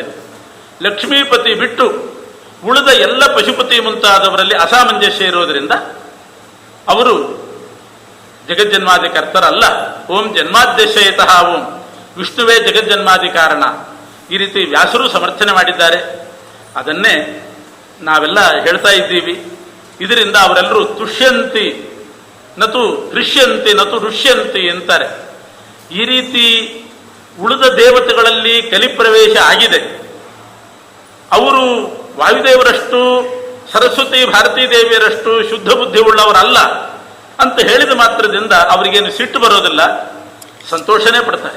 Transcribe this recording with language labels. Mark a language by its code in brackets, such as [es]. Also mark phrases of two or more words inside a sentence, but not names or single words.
[kn] ಲಕ್ಷ್ಮೀಪತಿ ಬಿಟ್ಟು ಉಳಿದ ಎಲ್ಲ ಪಶುಪತಿ ಮುಂತಾದವರಲ್ಲಿ ಅಸಾಮಂಜಸ್ಯ ಇರೋದರಿಂದ ಅವರು ಜಗಜ್ಜನ್ಮಾದಿ ಕರ್ತರಲ್ಲ. [sa] ಓಂ ಜನ್ಮಾದ್ಯಶಯತಃ ಓಂ, [kn] ವಿಷ್ಣುವೇ ಜಗಜ್ಜನ್ಮಾದಿ ಕಾರಣ. ಈ ರೀತಿ ವ್ಯಾಸರು ಸಮರ್ಥನೆ ಮಾಡಿದ್ದಾರೆ. ಅದನ್ನೇ ನಾವೆಲ್ಲ ಹೇಳ್ತಾ ಇದ್ದೀವಿ. ಇದರಿಂದ ಅವರೆಲ್ಲರೂ [sa] ತುಷ್ಯಂತಿ ನತು ದೃಶ್ಯಂತಿ ನತು ಋಷ್ಯಂತಿ [kn] ಅಂತಾರೆ. ಈ ರೀತಿ ಉಳಿದ ದೇವತೆಗಳಲ್ಲಿ ಕಲಿಪ್ರವೇಶ ಆಗಿದೆ. ಅವರು ವಾಯುದೇವರಷ್ಟು ಸರಸ್ವತಿ ಭಾರತೀ ದೇವಿಯರಷ್ಟು ಶುದ್ಧ ಬುದ್ಧಿ ಉಳ್ಳವರಲ್ಲ ಅಂತ ಹೇಳಿದ ಮಾತ್ರದಿಂದ ಅವರಿಗೇನು ಸಿಟ್ಟು ಬರೋದಿಲ್ಲ, ಸಂತೋಷನೇ ಪಡ್ತಾರೆ.